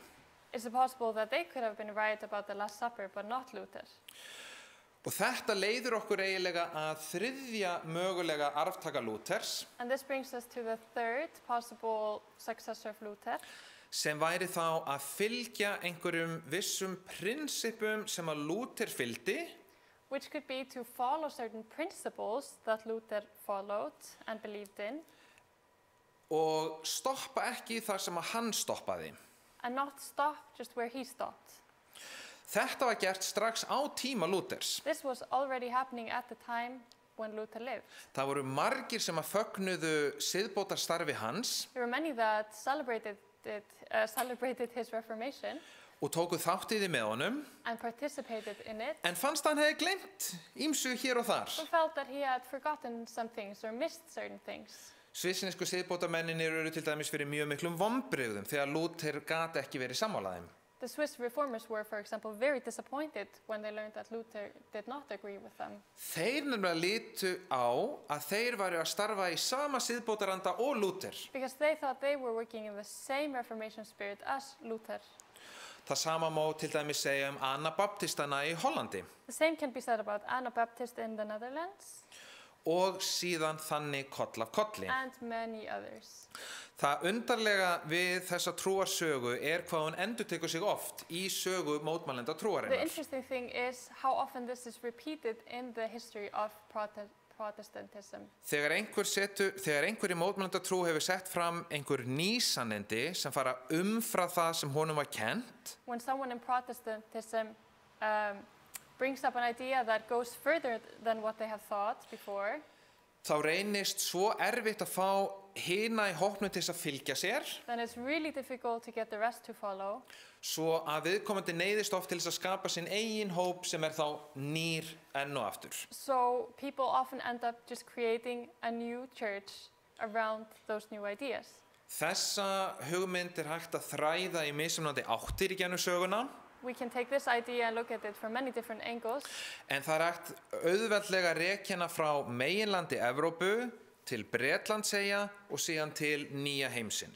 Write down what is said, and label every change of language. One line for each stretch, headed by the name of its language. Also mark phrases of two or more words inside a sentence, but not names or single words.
English: is it possible that they could have been right about the Last Supper, but not Luther?
Icelandic: Og þetta leiðir okkur eiginlega að þriðja mögulega arftaka Lúthers,
English: And this brings us to the third possible successor of Luther,
Icelandic: sem væri þá að fylgja einhverjum vissum prinsipum sem að Lúther fylgdi,
English: which could be to follow certain principles that Luther followed and believed in,
Icelandic: og stoppa ekki þar sem að hann stoppaði.
English: and not stop just where he stopped.
Icelandic: Þetta var gert strax á tíma Lúthers.
English: This was already happening at the time when Luther lived.
Icelandic: Það voru margir sem að fögnuðu siðbótarstarfi hans
English: There were many that celebrated his Reformation
Icelandic: og tóku þátt í því með honum,
English: and participated in it,
Icelandic: en fannst hann hefði gleymt ýmsu hér og þar.
English: but felt that he had forgotten some things or missed certain things.
Icelandic: Svissnesku siðbótamennir eru til dæmis fyrir mjög miklum vonbrigðum þegar Lúther gat ekki verið sammála þeim.
English: The Swiss reformers were, for example, very disappointed when they learned that Luther did not agree with them.
Icelandic: Þeir nefnilega litu á að þeir væru að starfa í sama siðbótaranda og Lúther.
English: Because they thought they were working in the same Reformation spirit as Luther.
Icelandic: Það sama má til dæmis segja Anabaptistana í Hollandi
English: The same can be said about Anabaptist in the Netherlands
Icelandic: og síðan þannig koll af kolli.
English: and many others.
Icelandic: Það undarlega við þessa trúarsögu hvað hún endurtekur sig oft í sögu mótmælenda
English: The
Icelandic: trúarinnar.
English: interesting thing is how often this is repeated in the history of Protestantism.
Icelandic: Þegar einhver í mótmælenda trú hefur sett fram einhver nýsannindi sem fara umfram það sem honum var kennt,
English: When someone in Protestantism brings up an idea that goes further than what they have thought before,
Icelandic: þá reynist svo erfitt að fá hina í hópnum til þess að fylgja sér,
English: then it's really difficult to get the rest to follow.
Icelandic: svo að viðkomandi neyðist oft til þess að skapa sinn eigin hóp sem þá nýr enn og aftur.
English: So people often end up just creating a new church around those new ideas.
Icelandic: Þessa hugmynd hægt að þræða í mismunandi áttir í gegnum söguna,
English: We can take this idea and look at it from many different angles,
Icelandic: en það hægt auðveldlega rekja hana frá meginlandi Evrópu til Bretlandseyja og síðan til nýja heimsins.